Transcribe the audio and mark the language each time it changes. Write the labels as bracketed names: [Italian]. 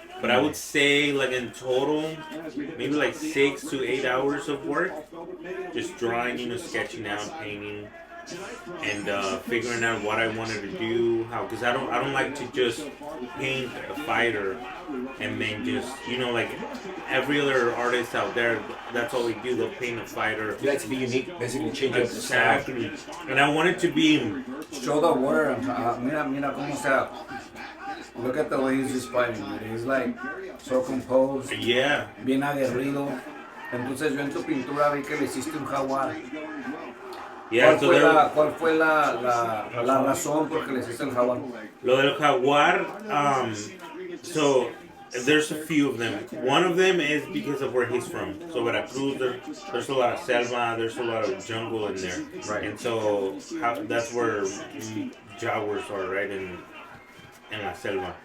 [English] But I would say, like in total, maybe like 6 to 8 hours of work, just drawing, sketching out, painting, and figuring out what I wanted to do, how, because I don't like to just paint a fighter and then just, like every other artist out there, that's all they do, they'll paint a fighter. You like to be unique, basically change up the style. Exactly. And I wanted to be. Show the word. [Spanish] Mira cómo está. [English] Look at the way he's just fighting, dude. He's like so composed, Yeah. [Spanish] bien aguerrido. Entonces yo en tu pintura vi que le hiciste un jaguar. [English] Yeah, [Spanish] ¿Cuál fue la razón por que le hiciste el jaguar? Lo del jaguar, [English] so there's a few of them. One of them is because of where he's from. So Veracruz, there's a lot of selva, there's a lot of jungle in there. Right. And so that's where jaguars are, right? In La Selva.